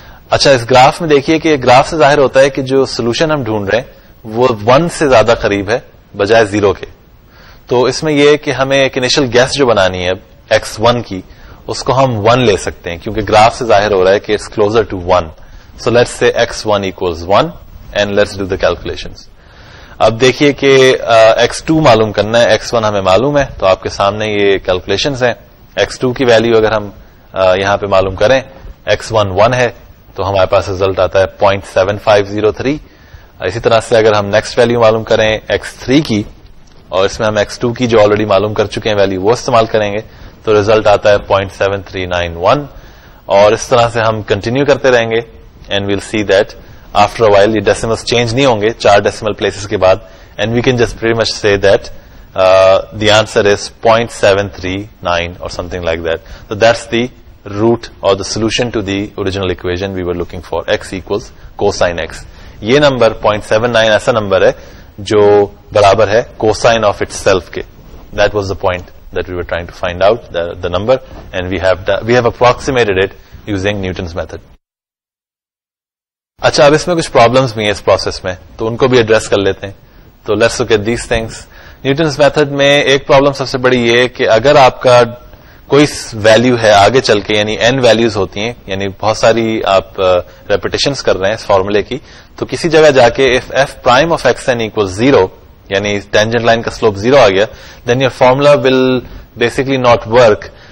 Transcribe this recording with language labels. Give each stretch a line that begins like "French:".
Urdu: اچھا, اس گراف میں دیکھیے کہ گراف سے ظاہر ہوتا ہے کہ جو سولوشن ہم ڈھونڈ رہے ہیں وہ 1 سے زیادہ قریب ہے بجائے 0 کے. تو اس میں یہ کہ ہمیں ایک انیشل گیس جو بنانی ہے x1 کی, اس کو ہم 1 لے سکتے ہیں, کیونکہ گراف سے ظاہر ہو رہا ہے کہ
English: It's closer to 1. So let's say x1 equals 1 and let's do the calculations.
Urdu: اب دیکھیے کہ x2 معلوم کرنا ہے, x1 ہمیں معلوم ہے, تو آپ کے سامنے یہ کیلکولیشنز ہیں. x2 کی ویلیو اگر ہم یہاں پہ معلوم کریں, x1 1 ہے تو ہمارے پاس رزلٹ آتا ہے 0.7503. اسی طرح سے اگر ہم نیکسٹ ویلیو معلوم کریں x3 کی, اور اس میں ہم x2 کی جو آلریڈی معلوم کر چکے ہیں ویلیو وہ استعمال کریں گے, تو رزلٹ آتا ہے 0.7391. اور اس طرح سے ہم کنٹینیو کرتے رہیں گے.
English: And we'll see that after a while یہ decimals change
Urdu: نہیں ہوں گے
English: 4 decimal places
Urdu: کے بعد,
English: and we can just pretty much say that the answer is 0.739 or something like that. So that's the root or the solution to the original equation we were looking for, x equals cosine x.
Urdu: یہ number 0.79 ایسا number ہے جو برابر ہے
English: cosine of itself
Urdu: کے.
English: That was the point that we were trying to find out, the number, and we have approximated it using Newton's method.
Urdu: اچھا, اب اس میں کچھ پرابلمس بھی ہیں اس پروسیس میں, تو ان کو بھی ایڈریس کر لیتے ہیں. تو
English: Let's look at these things.
Urdu: Newton's method میں ایک پرابلم سب سے بڑی یہ ہے کہ اگر آپ کا کوئی ویلو ہے آگے چل کے, یعنی n ویلوز ہوتی ہیں, یعنی بہت ساری آپ ریپیٹیشنز کر رہے ہیں اس فارمولے کی, تو کسی جگہ جا کے
English: if f prime of xn equals 0,
Urdu: یعنی ٹینجنٹ لائن کا سلوپ 0 آ گیا,
English: Then your formula will basically not work.